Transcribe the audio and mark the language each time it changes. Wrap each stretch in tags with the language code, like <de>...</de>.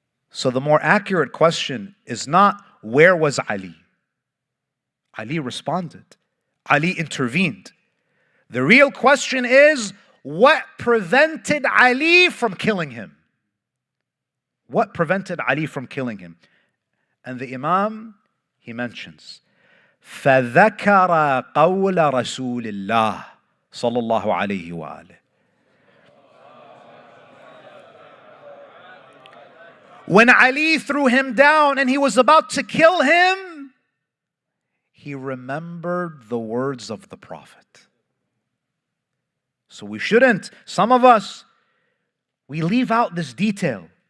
<en>So the more accurate question is not, where was Ali? Ali responded. Ali intervened. The real question is, what prevented Ali from killing him? What prevented Ali from killing him? And the Imam, he mentions,</en> <ar>فَذَكَرَ قَوْلَ رَسُولِ اللَّهِ صلى الله عليه وآله.</ar> <en>When Ali threw him down and he was about to kill him, he remembered the words of the Prophet. So we shouldn't, some of us, we leave out this detail.</en>